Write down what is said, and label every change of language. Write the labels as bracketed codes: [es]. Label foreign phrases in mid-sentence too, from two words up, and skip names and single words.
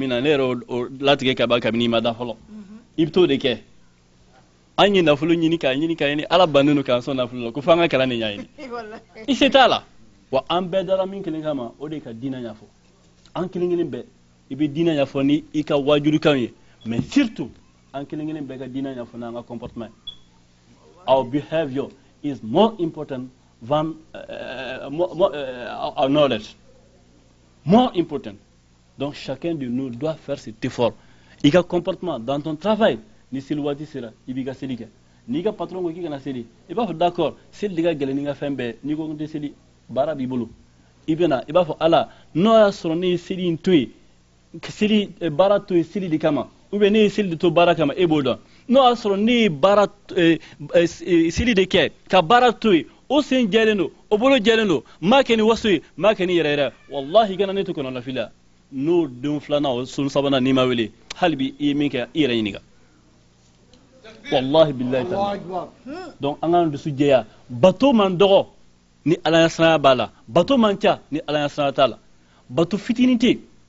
[bm] min na ne yɛrɛ o latigɛ ka ban kabini i ma da fɔlɔ i bɛ t'o de kɛ an ye nafolo ɲini k'a ɲini ala bannen don k'an sɔn nafolo la ko f'an ka kalan de ɲɛɲini i se t'a la wa an bɛɛ dara min kelen kama o de ka diinɛ ɲɛfɔ an kelen kelen bɛɛ i bɛ diinɛ ɲɛfɔ ni i ka wajulikanw ye [fr] mais surtout [bm] an kelen kelen bɛɛ ka diinɛ ɲɛfɔ n'an ka comportement [en] our behavior is more important than our knowledge, more important. [fr] Donc chacun de nous doit faire cet effort. [bm] I ka comportement [fr] dans ton travail [bm] ni seli waati sera i b'i ka seli kɛ n'i ka patron ko k'i kana seli i b'a fɔ d'accord seli de ka gɛlɛn ni ka fɛn bɛɛ n'i ko n tɛ seli baara b'i bolo i bɛna i b'a fɔ ala n'o y'a sɔrɔ ne ye seli in to yen seli baara to yen seli de kama [fr] ou bien [bm] ne ye seli de to baara kama e b'o dɔn n'o y'a sɔrɔ ne ye baara seli de kɛ ka baara to yen o sen jɛlen don o bolo jɛlen don m'a kɛ ni waso ye m'a kɛ ni yɛrɛ yɛrɛ wallahi kana ne to kɔnɔnafili la n'o don filanan o sun sabanan n'i ma wele hali bi i ye min kɛ i yɛrɛ ɲininka [ar] والله بالله تعالى [bm] donc an k'an dusu jɛya bato man dɔgɔ ni ala ya sanaya b'a la bato man ca ni ala ya sanaya t'a la bato fitinin tɛ